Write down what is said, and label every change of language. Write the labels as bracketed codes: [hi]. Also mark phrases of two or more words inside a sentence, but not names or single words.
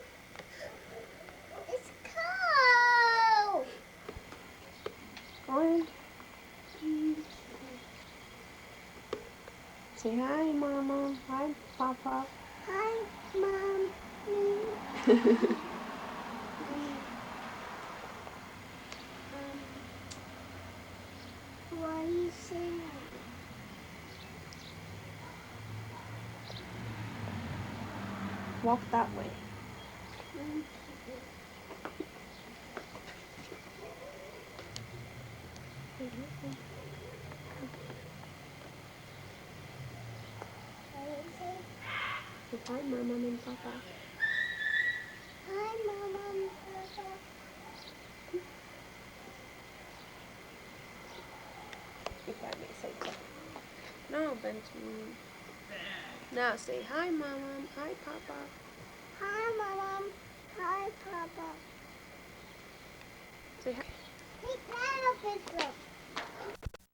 [en] It's cold. On. Say hi, Mama. Hi, Papa. Hi, Mom. What are you saying? Walk that way. Say hi, Mama and Papa. Hi, Mama and Papa. If I may say so. No, Benjamin. Now say hi, Mama. Hi, Papa. Hi, Mama. Hi, Papa. Say hi. Hey, Nana,